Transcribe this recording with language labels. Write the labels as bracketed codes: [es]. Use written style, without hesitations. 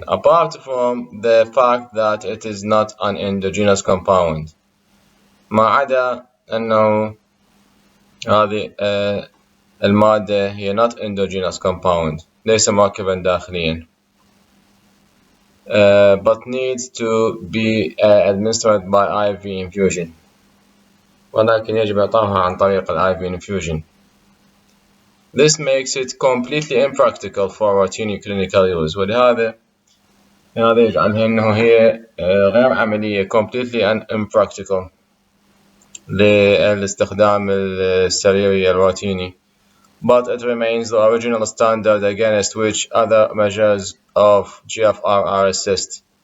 [en] Apart from the fact that it is not an endogenous compound. [ar] ما عدا أنه هذه المادة هي [en] not endogenous compound، [ar] ليس مركبا داخليا. [en] But needs to be administered by IV infusion. [ar] ولكن يجب إعطائها عن طريق ال IV infusion. [en] This makes it completely impractical for routine clinical use. [ar] ولهذا هذا يجعلها أنه هي غير عملية [en] completely impractical [ar] للاستخدام السريري الروتيني. [en] But it remains the original standard against which other measures of GFR are assessed.